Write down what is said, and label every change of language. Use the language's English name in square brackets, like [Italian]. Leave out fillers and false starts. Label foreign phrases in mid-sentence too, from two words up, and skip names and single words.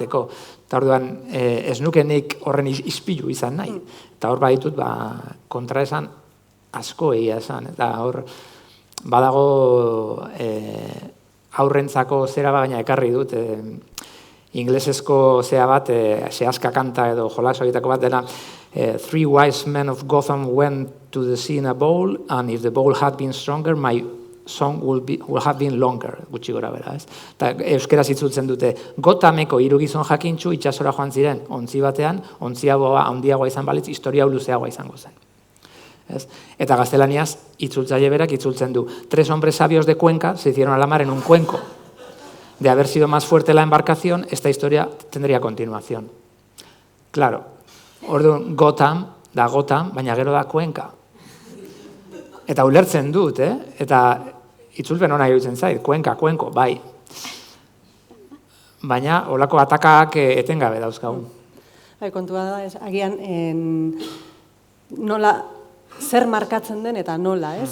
[Basque] Eta orduan ez nuke nik horren ispilu izan nahi. Eta hor baditut, kontraesan asko egia esan. Eta hor badago aurrentzako zera baina ekarri dut, inglesezko zera bat, sehaska kanta edo jolas horietako bat dena, [English] Three wise men of Gotham went to the sea in a bowl, and if the bowl had been stronger, my song will have been longer, [Basque] gutxi gora bera, ez? Eta euskeraz itzultzen dute, Gothameko 3 gizon jakintxu itsasora joan ziren, ontzi batean, ontziagoa handiagoa izan balitz, historia luzeagoa izango zen. Ez? Eta gaztelaniaz, itzultzaile berak itzultzen du. [Spanish] 3 hombres sabios de Cuenca se hicieron a la mar en un cuenco. De haber sido más fuerte la embarcación, esta historia tendría continuación. Claro, [Basque] orduan Gotham, da Gotham, baina gero da Cuenca. Eta ulertzen dut, Eta itzulpen ona iruditzen zait, Cuenco, bai. Baina, olako atakak etengabe dauzkagu. Kontua da, agian, nola, zer markatzen den eta nola, ez?